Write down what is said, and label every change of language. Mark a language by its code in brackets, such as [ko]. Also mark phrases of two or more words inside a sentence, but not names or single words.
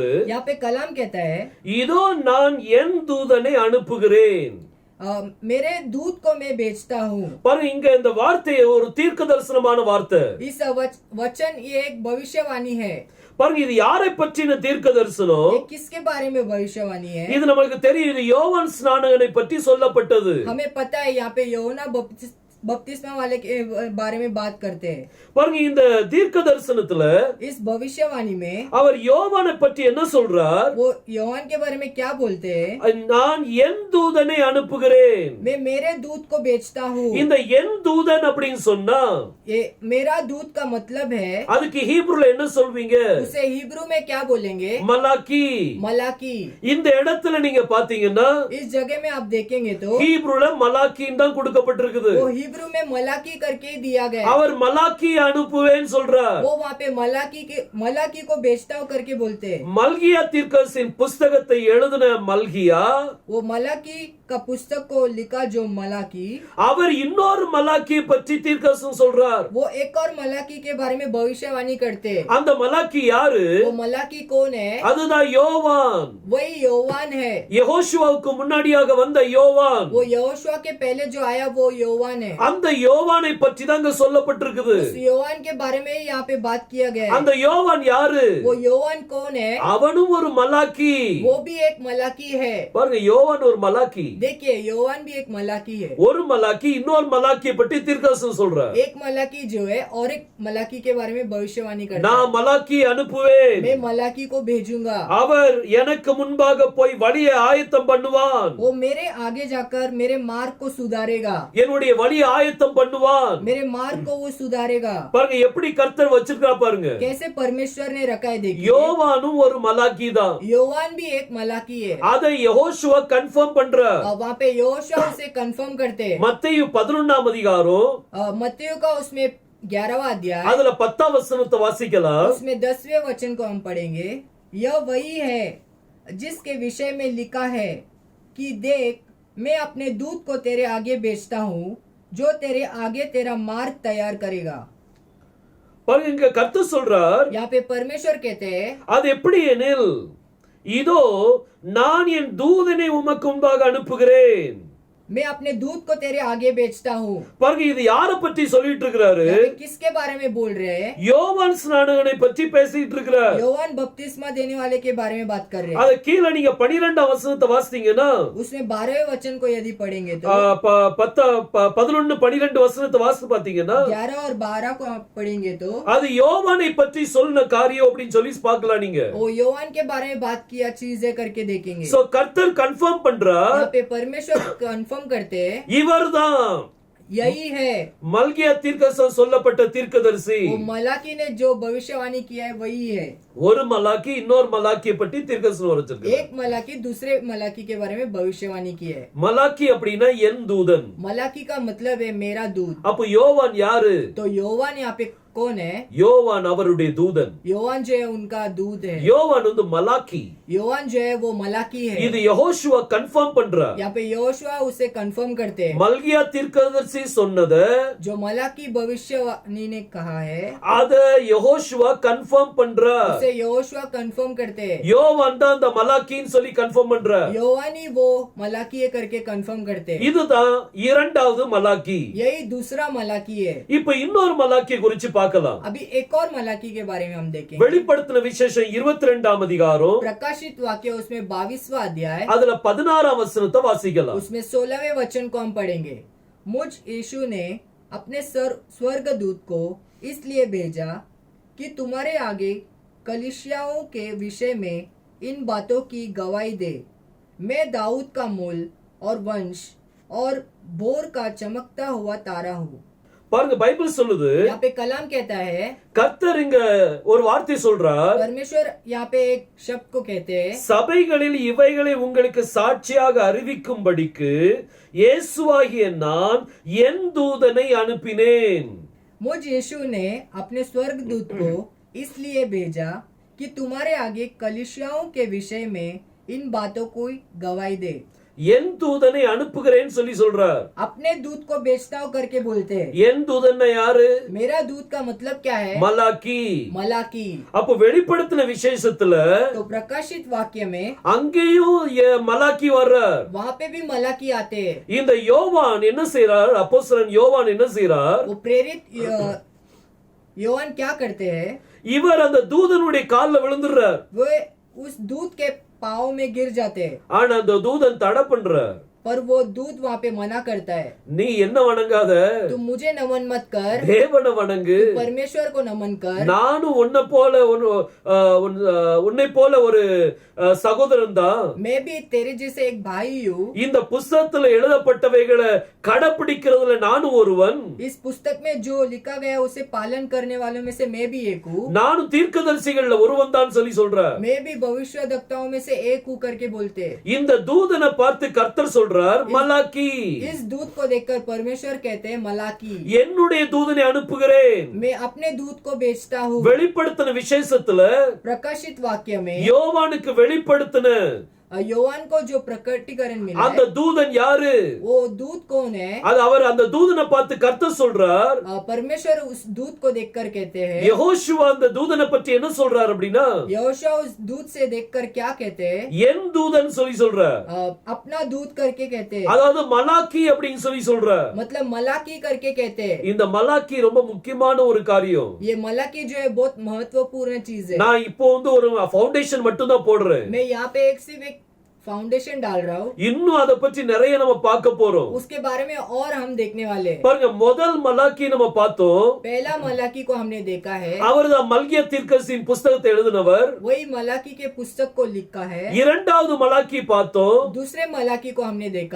[hi] यहाँ पे कलाम कहता है, [ta] இதோ நான் என் தூதனை அனுப்புகிறேன். [hi] मेरे दूत को मैं भेजता हूँ. [ta] பாருங்க இங்க இந்த வார்த்தை ஒரு தீர்க்க தரிசனமான வார்த்தை. [hi] इस वचन ये एक भविष्यवाणी है. [ta] பாருங்க இது யாரை பற்றின தீர்க்க தரிசனம்? [hi] ये किसके बारे में भविष्यवाणी है? [ta] இது நமக்கு தெரியும், இது யோவான் ஸ்நானகனை பற்றி சொல்லப்பட்டது. [hi] हमें पता है यहाँ पे யோனா बपतिस्मा वाले के बारे में बात करते हैं. [ta] பாருங்க இந்த தீர்க்க தரிசனத்துல [hi] इस भविष्यवाणी में [ta] அவர் யோவானை பற்றி என்ன சொல்றார்? [hi] वो योहान के बारे में क्या बोलते हैं? [ta] நான் என் தூதனை அனுப்புகிறேன். [hi] मैं मेरे दूत को भेजता हूँ. [ta] இந்த என் தூதன் அப்படின்னு சொன்னா [hi] ये मेरा दूत का मतलब है, [ta] அதுக்கு ஹீப்ருல என்ன சொல்வீங்க? [hi] उसे हिब्रू में क्या बोलेंगे? [ta] மலாக்கி. [hi] मलाकी. [ta] இந்த இடத்துல நீங்க பாத்தீங்கன்னா [hi] इस जगह में आप देखेंगे तो [ta] ஹீப்ருல மலாக்கின்னு தான் கொடுக்கப்பட்டிருக்குது. [hi] वो हिब्रू में मलाकी करके ही दिया गया. [ta] அவர் மலாக்கி அனுப்புவேன்னு சொல்றார். [hi] वो वहाँ पे मलाकी को भेजता हूँ करके बोलते हैं. [ta] மல்கியா தீர்க்கதரிசியின் புஸ்தகத்தை எழுதின மல்கியா, [hi] वो मलाकी का पुस्तक को लिखा जो मलाकी, [ta] அவர் இன்னொரு மலாக்கியை பற்றி தீர்க்கதரிசனம் சொல்றார். [hi] वो एक और मलाकी के बारे में भविष्यवाणी करते हैं. [ta] அந்த மலாக்கி யாரு? [hi] वो मलाकी कौन है? [ta] அதுதான் யோவான். [hi] वही योवान है. [ta] யெகோஷுவாவுக்கு முன்னாடியாக வந்த யோவான். [hi] वो यहोशुआ के पहले जो आया वो योवान है. [ta] அந்த யோவானை பற்றி தான் இங்க சொல்லப்பட்டிருக்குது. [hi] उस योवान के बारे में यहाँ पे बात किया गया है. [ta] அந்த யோவான் யாரு? [hi] वो योवान कौन है? [ta] அவனும் ஒரு மலாக்கி. [hi] वो भी एक मलाकी है. [ta] பாருங்க யோவான் ஒரு மலாக்கி. [hi] देखिए योवान भी एक मलाकी है. [ta] ஒரு மலாக்கி இன்னொரு மலாக்கியை பற்றி தீர்க்கதரிசனம் சொல்றார். [hi] एक मलाकी जो है और एक मलाकी के बारे में भविष्यवाणी करता है. [ta] நான் மலாக்கி அனுப்புவேன். [hi] मैं मलाकी को भेजूंगा. [ta] அவர் எனக்கு முன்பாக போய் வழியை ஆயத்தம் பண்ணுவான். [hi] वो मेरे आगे जाकर मेरे मार्ग को सुधारेगा. [ta] என்னுடைய வழியை ஆயத்தம் பண்ணுவான். [hi] मेरे मार्ग को वो सुधारेगा. [ta] பாருங்க எப்படி கர்த்தர் வச்சிருக்கா பாருங்க. [hi] कैसे परमेश्वर ने रखा है देखिए. [ta] யோவானும் ஒரு மலாக்கி தான். [hi] योवान भी एक मलाकी है. [ta] அதை யெகோஷுவா கன்ஃபார்ம் பண்றார். [hi] वहाँ पे यहोशुआ उसे कंफर्म करते हैं. [ta] மத்தேயு 11ஆம் அதிகாரம் [hi] मत्तियों का उसमें 11वां अध्याय, [ta] அதுல 10ஆம் வசனத்தை வாசிக்கலாம். [hi] उसमें 10वें वचन को हम पढ़ेंगे. यह वही है जिसके विषय में लिखा है कि देख मैं अपने दूत को तेरे आगे भेजता हूँ जो तेरे आगे तेरा मार्ग तैयार करेगा. [ta] பாருங்க இங்க கர்த்தர் சொல்றார், [hi] यहाँ पे परमेश्वर कहते हैं, [ta] அது எப்படி எனில் இதோ நான் என் தூதனை உமக்கு முன்பாக அனுப்புகிறேன். [hi] मैं अपने दूत को तेरे आगे भेजता हूँ. [ta] பாருங்க இது யாரை பற்றி சொல்லிட்டு இருக்கிறாரு? [hi] यहाँ पे किसके बारे में बोल रहे हैं? [ta] யோவான் ஸ்நானகனை பற்றி பேசிட்டு இருக்கிறார். [hi] योवान बपतिस्मा देने वाले के बारे में बात कर रहे हैं. [ta] அது கீழ நீங்க 12ஆம் வசனத்தை வாசித்தீங்கன்னா [hi] उसमें 12वें वचन को यदि पढ़ेंगे तो [ta] 11 12 வசனத்தை வாசித்து பாத்தீங்கன்னா [hi] 11 और 12 को आप पढ़ेंगे तो [ta] அது யோவானை பற்றி சொன்ன காரியம் அப்படின்னு சொல்லி பார்க்கலாம் நீங்க. [hi] वो योवान के बारे में बात किया चीजें करके देखेंगे. [ta] சோ கர்த்தர் கன்ஃபார்ம் பண்றார், [hi] यहाँ पे परमेश्वर कंफर्म करते हैं, [ta] இவர்தான் [hi] यही है. [ta] மல்கியா தீர்க்கதரிசனம் சொல்லப்பட்ட தீர்க்கதரிசி. [hi] वो मलाकी ने जो भविष्यवाणी किया है वही है. [ta] ஒரு மலாக்கி இன்னொரு மலாக்கியை பற்றி தீர்க்கதரிசனம் வச்சிருக்கு. [hi] एक मलाकी दूसरे मलाकी के बारे में भविष्यवाणी की है. [ta] மலாக்கி அப்படின்னா என் தூதன். [hi] मलाकी का मतलब है मेरा दूत. [ta] அப்ப யோவான் யாரு? [hi] तो योवान यहाँ पे कौन है? [ta] யோவான் அவருடைய தூதன். [hi] योवान जो है उनका दूत है. [ta] யோவான் வந்து மலாக்கி. [hi] योवान जो है वो मलाकी है. [ta] இது யெகோஷுவா கன்ஃபார்ம் பண்றார். [hi] यहाँ पे यहोशुआ उसे कंफर्म करते हैं. [ta] மல்கியா தீர்க்கதரிசி சொன்னத [hi] जो मलाकी भविष्यवाणी ने कहा है [ta] அத யெகோஷுவா கன்ஃபார்ம் பண்றார். [hi] उसे यहोशुआ कंफर्म करते हैं. [ta] யோவான் தான் அந்த மலாக்கின்னு சொல்லி கன்ஃபார்ம் பண்றார். [hi] योवानी वो मलाकी करके कंफर्म करते हैं. [ta] இதுதான் இரண்டாவது மலாக்கி. [hi] यही दूसरा मलाकी है. [ta] இப்ப இன்னொரு மலாக்கியை குறிச்சு பார்க்கலாம். [hi] अभी एक और मलाकी के बारे में हम देखेंगे. [ta] வெளிப்படுத்தின விசேஷம் 22ஆம் அதிகாரம் [hi] प्रकाशित वाक्य उसमें 22वां अध्याय, [ta] அதுல 16ஆம் வசனத்தை வாசிக்கலாம். [hi] उसमें 16वें वचन को हम पढ़ेंगे. मुझ यीशु ने अपने स्वर्गदूत को इसलिए भेजा कि तुम्हारे आगे कलीसियाओं के विषय में इन बातों की गवाही दे. मैं दाऊद का मूल और वंश और भोर का चमकता हुआ तारा हूँ. [ta] பாருங்க பைபிள் சொல்லுது, [hi] यहाँ पे कलाम कहता है, [ta] கர்த்தர் இங்க ஒரு வார்த்தை சொல்றார், [hi] परमेश्वर यहाँ पे एक शब्द को कहते हैं, [ta] சபைகளில் இவைகளை உங்களுக்கு சாட்சியாக அறிவிக்கும்படிக்கு இயேசுவாகிய நான் என் தூதனை அனுப்பினேன். [hi] मुझ यीशु ने अपने स्वर्गदूत को इसलिए भेजा कि तुम्हारे आगे कलीसियाओं के विषय में इन बातों को गवाही दे. [ta] என் தூதனை அனுப்புகிறேன்னு சொல்லி சொல்றார். [hi] अपने दूत को भेजता हूँ करके बोलते हैं। [ta] என் தூதன்னா யாரு? [hi] मेरा दूत का मतलब क्या है? [ta] மலாக்கி. [hi] मलाकी। [ta] அப்ப வெளிப்படுத்தின விசேஷத்துல [hi] तो प्रकाशित वाक्य में [ta] அங்கேயும் மலாக்கி வர்றார். [hi] वहाँ पे भी मलाकी आते हैं। [ta] இந்த யோவான் என்ன செய்றார்? அப்போஸ்தலன் யோவான் என்ன செய்றார்? [hi] वो प्रेरित योहान क्या करते हैं? [ta] இவர் அந்த தூதனுடைய கால்ல விழுந்துறார். [hi] वो उस दूत के पाँव में गिर जाते हैं। [ta] ஆனா அந்த தூதன் தடை பண்றார். [hi] पर वो दूत वहाँ पे मना करता है। [ta] நீ என்ன வணங்காத, [hi] तुम मुझे नमन मत कर, [ta] தேவனை வணங்கு. [hi] परमेश्वर को नमन कर। [ta] நானும் உன்னை போல ஒரு சகோதரன் தான். [hi] मैं भी तेरे जैसे एक भाई हूँ। [ta] இந்த புத்தகத்துல எழுதப்பட்டவைகளை கடைபிடிக்கிறதுல நானும் ஒருவன். [hi] इस पुस्तक में जो लिखा गया उसे पालन करने वालों में से मैं भी एक हूँ। [ta] நானும் தீர்க்கதரிசிகள்ல ஒருவன் தான் சொல்ற. [hi] मैं भी भविष्यद्वक्ताओं में से एक हूँ करके बोलते हैं। [ta] இந்த தூதனை பார்த்து கர்த்தர் சொல்றார் மலாக்கி. [hi] इस दूत को देखकर परमेश्वर कहते हैं मलाकी। [ta] என்னுடைய தூதனை அனுப்புகிறேன். [hi] मैं अपने दूत को भेजता हूँ। [ta] வெளிப்படுத்தின விசேஷத்துல [hi] प्रकाशित वाक्य में [ta] யோவானுக்கு வெளிப்படுத்தின [hi] योहान को जो प्रकटीकरण मिला [ta] அந்த [hi] है, [ta] தூதன் யாரு? [hi] वो दूत कौन है? [ta] அது அவர் அந்த தூதனை பார்த்து கர்த்தர் சொல்றார். [hi] परमेश्वर उस दूत को देखकर कहते हैं। [ta] யெகோஷுவா அந்த தூதனை பற்றி என்ன சொல்றார் அப்படின்னா, [hi] यहोशू उस दूत से देखकर क्या कहते हैं? [ta] என் தூதன் சொல்லி சொல்றார். [hi] अपना दूत करके कहते हैं। [ta] அதாவது மலாக்கி அப்படின்னு சொல்லி சொல்றார். [hi] मतलब मलाकी करके कहते हैं। [ta] இந்த மலாக்கி ரொம்ப முக்கியமான ஒரு காரியம். [hi] ये मलाकी जो है बहुत महत्वपूर्ण चीज है। [ta] நான் இப்போ ஒரு ஃபவுண்டேஷன் மட்டும் தான் போடுறேன். [hi] मैं यहाँ पे एक सिर्फ एक फाउंडेशन डाल रहा हूँ। [ta] இன்னும் அத பற்றி நிறைய நம்ம பார்க்க போறோம். [hi] उसके बारे में और हम देखने वाले हैं। [ta] பாருங்க, முதல் மலாக்கி நம்ம பார்த்தோம். [hi] पहला मलाकी को हमने देखा है। [ta] அவர்தான் மல்கியா தீர்க்கதரிசியின் புத்தகத்தை எழுதினவர். [hi] वही मलाकी के पुस्तक को लिखा है। [ta] இரண்டாவது மலாக்கி பார்த்தோம். [hi] दूसरे मलाकी को हमने देखा।